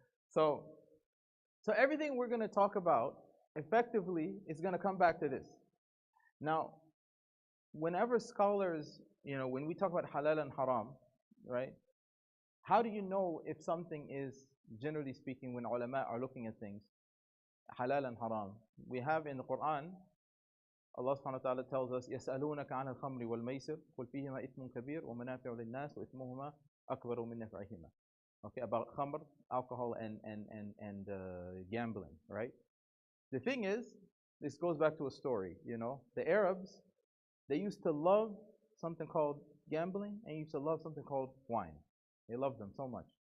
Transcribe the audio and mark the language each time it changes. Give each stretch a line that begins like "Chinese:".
English: So so everything we're going to talk about effectively is going to come back to this. Now, whenever scholars, when we talk about halal and haram, right? How do you know if something is, generally speaking, when ulama are looking at things, halal and haram? We have in the Quran, Allah subhanahu wa ta'ala tells us,
Arabic: يَسْأَلُونَكَ عَنِ الْخَمْرِ وَالْمَيْسِرِ قُلْ فِيهِمَا إِثْمٌ كَبِيرٌ وَمَنَافِعُ لِلنَّاسِ وَإِثْمُهُمَا أَكْبَرُ مِنْ نَفْعِهِمَا.
English: Okay, about khamr, alcohol, and gambling, right? The thing is, this goes back to a story, The Arabs, they used to love something called gambling and used to love something called wine. They loved them so much.